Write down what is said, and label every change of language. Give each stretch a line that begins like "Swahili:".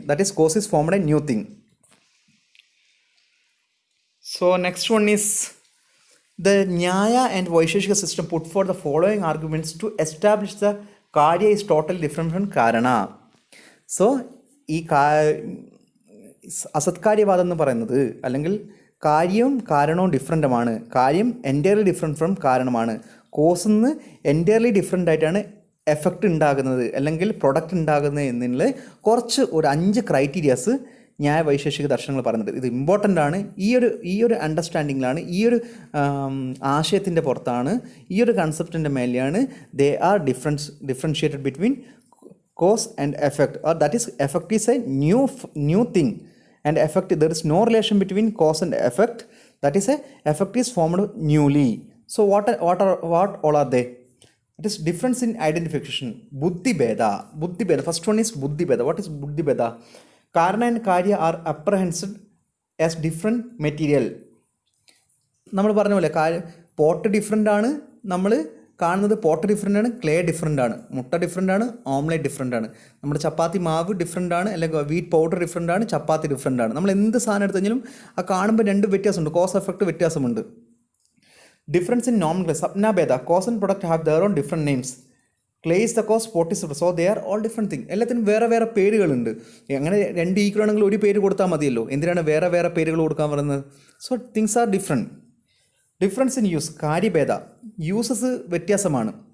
English: That is, cause is formed a new thing. So next one is the Nyaya and Vaisheshika system put forth the following arguments to establish the Karya is totally different from Karana.
Malayalam: So ഈ അസത്കാര്യവാദം എന്ന് പറയുന്നത്, അല്ലെങ്കിൽ കാര്യവും കാരണവും ഡിഫറെൻ്റുമാണ്, കാര്യം entirely different from കാരണമാണ്, കോസിൽ നിന്ന് entirely different ആയിട്ടാണ് എഫക്റ്റ് ഉണ്ടാകുന്നത് അല്ലെങ്കിൽ പ്രൊഡക്റ്റ് ഉണ്ടാകുന്നത് എന്നുള്ള കുറച്ച് ഒരു 5 ക്രൈറ്റീരിയാസ് ന്യായ വൈശേഷിക ദർശനങ്ങൾ പറയുന്നുണ്ട്. ഇത് ഇമ്പോർട്ടൻ്റ് ആണ്. ഈ ഒരു അണ്ടർസ്റ്റാൻഡിങ്ങിലാണ്, ഈ ഒരു ആശയത്തിൻ്റെ പുറത്താണ്, ഈ ഒരു കൺസെപ്റ്റിൻ്റെ മേലെയാണ്
English: They are differentiated between cause and effect, or that is effect is a new thing and effect there is no relation between cause and effect, that is a effect is formed newly. So what all are they? It is difference in identification. Buddhi Beda. First one is Buddhi Beda. What is Buddhi Beda? Karana and Karya are apprehended as different material.
Malayalam: നമ്മൾ പറഞ്ഞ പോലെ pot different ആണ്, നമ്മൾ കാണുന്നത് pot different ആണ്, clay different ആണ്, മുട്ട different ആണ്, ഓംലെറ്റ് ഡിഫറെൻ്റ് ആണ്, നമ്മുടെ ചപ്പാത്തി മാവ് ഡിഫറെൻ്റ് ആണ്, അല്ലെങ്കിൽ വീറ്റ് പൗഡർ ഡിഫറെൻ്റ് ആണ്, ചപ്പാത്തി ഡിഫറെൻ്റ് ആണ്. നമ്മൾ എന്ത് സാധനം എടുത്തു കഴിഞ്ഞാലും ആ കാണുമ്പോൾ 2 വ്യത്യാസമുണ്ട്, കോസ് എഫക്റ്റ് വ്യത്യാസമുണ്ട്.
English: Difference in nomenclature. Sapna Beda. Cause and product have their own different names. Clay is the cause, pot is so they are all different thing.
Malayalam: എല്ലാത്തിനും വേറെ വേറെ പേരുകളുണ്ട്. അങ്ങനെ രണ്ട് ഈക്വൽ ആണെങ്കിൽ ഒരു പേര് കൊടുത്താൽ മതിയല്ലോ, എന്തിനാണ് വേറെ വേറെ പേരുകൾ കൊടുക്കാൻ പറയുന്നത്?
English: So things are different. Difference in use, കാര്യഭേദ,
Malayalam: uses വ്യത്യാസമാണ്.